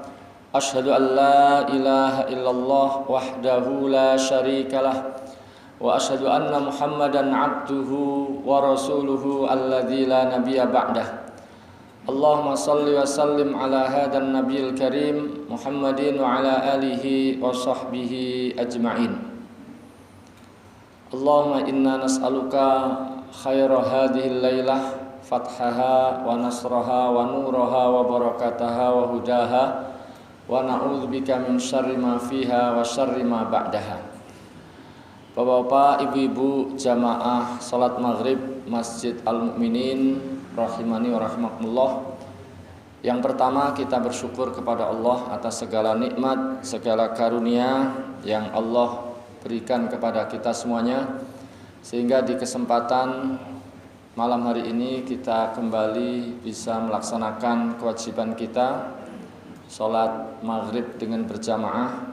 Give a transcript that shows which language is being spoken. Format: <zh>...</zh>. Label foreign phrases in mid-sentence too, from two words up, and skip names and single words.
<ar>أشهد أن لا إله إلا الله وحده لا شريك له وأشهد أن محمدا عبده ورسوله الذي لا نبي بعده. اللهم صل وسلم على هذا النبي الكريم محمد وعلى آله وصحبه أجمعين. اللهم إنا نسألك خير هذه الليلة فتحها ونصرها ونورها وبركتها وهداها ونعوذ بك من شر ما فيها وشر ما بعدها.</ar> <id>Bapak-bapak, ibu-ibu jamaah salat maghrib Masjid Al-Mu'minin</id> <ar>رحمني ورحمكم الله.</ar> <id>Yang pertama, kita bersyukur kepada Allah atas segala nikmat, segala karunia yang Allah berikan kepada kita semuanya, sehingga di kesempatan malam hari ini kita kembali bisa melaksanakan kewajiban kita sholat maghrib dengan berjamaah.</id>